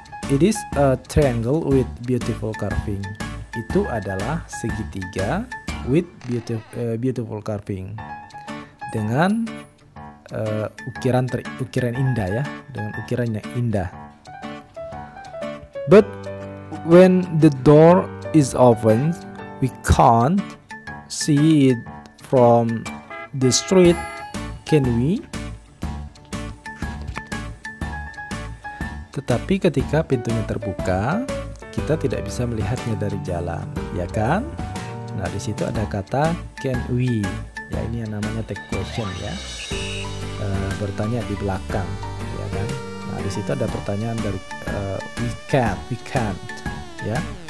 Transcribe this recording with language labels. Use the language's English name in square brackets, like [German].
[English] It is a triangle with beautiful carving. [Indonesian] Itu adalah segitiga [English] with beautiful carving, [Indonesian] dengan ukiran indah ya, dengan ukiran yang indah. [English] But when the door is open, we can't see it from the street, can we? [Indonesian] Tetapi ketika pintunya terbuka, kita tidak bisa melihatnya dari jalan, ya kan? Nah, di situ ada kata [English] can we. [Indonesian] Ya, ini yang namanya take question ya. Bertanya di belakang, ya kan? Nah, di situ ada pertanyaan dari [English] we can't, [Indonesian] ya.